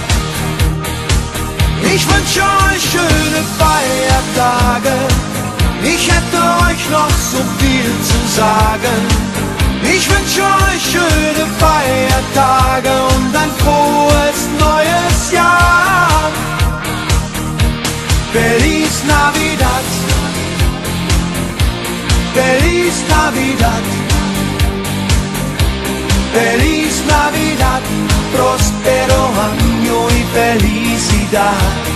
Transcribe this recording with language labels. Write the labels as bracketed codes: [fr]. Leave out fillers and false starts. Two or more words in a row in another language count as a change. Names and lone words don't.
[de] Ich wünsche euch schöne Feiertage, ich hätte euch noch so viel zu sagen. Ich wünsche euch schöne Feiertage und ein frohes neues Jahr. [es] Feliz Navidad, Feliz Navidad, Feliz Navidad, próspero año y felicidad.